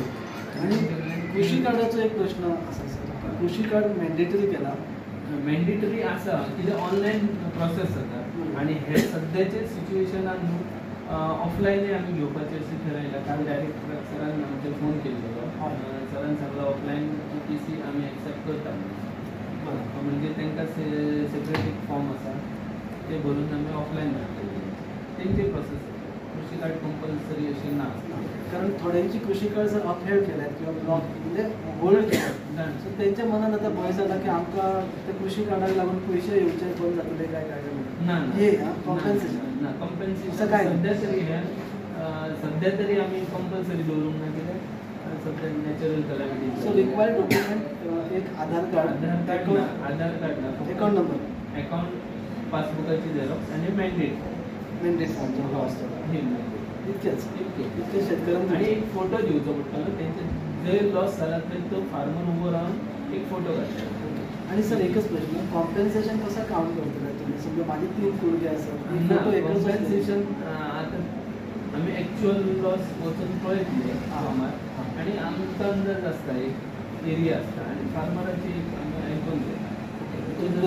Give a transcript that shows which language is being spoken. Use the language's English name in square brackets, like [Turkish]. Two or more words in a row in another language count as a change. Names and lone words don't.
[Konkani] आणि कृषी कार्डाचो एक प्रश्न आसा सर, कृषी कार्ड मॅन्डेटरी केला? मॅन्डेटरी आसा कितें ऑनलायन प्रोसेस जाता आनी हे सद्याचे सिच्युएशनान ऑफलायनूय आमी घेवपाचें अशें थारायलां। काल डायरेक्ट सरान आमचे फोन केल्लो सरान सांगला ऑफलाईन OPC आम्ही ॲक्सेप्ट करता. म्हणजे त्यांना सेपरेट एक फॉर्म असा ते भरून आम्ही ऑफलाईन धाडटले. तेंची प्रोसेस कृषी कार्ड कंपल्सरी अशी ना. कारण थोड्यांची कृषी कार्ड जर अपहेड केल्यात किंवा ब्लॉक म्हणजे होल्ड केल्यात सो त्यांच्या मनात आता भंय जाला की आमकां त्या कृषी कार्डाक लागून पयशे येवचे बंद जातले काय काय ना हे कॉम्पेन्सेशन ना कंपन्सेशन [Marathi] असं काय [Konkani] सध्या तरी आम्ही कंपल्सरी दवरूंक ना कित्याक सध्या [English] natural calamity. so required document [Konkani] एक आधार कार्ड आधार कार्ड ना [English] account number [Konkani] अकाउंट पासबुकाची झेरॉक्स आणि [English] mandate form [Konkani] जो असतो हे इतकेच इतके [Marathi] शेतकऱ्यांना [Konkani] आणि एक फोटो दिवचो पडटलो त्यांचे जर लॉस जाला तर तो फार्मर उबो रावन एक फोटो काडटा. आणि सर एकच प्रश्न कॉम्पेन्सेशन कसं काउंट करतले तुम्ही समजा माझे 3 कुडके असतात फोटो एकच कॉम्पेन्सेशन आता आम्ही [English] actual loss [Konkani] वचून पळयतले फार्मार आणि आमकां अंदाज आसता एक एरिया आसता आणि फार्मराची एक आमी आयकून घेता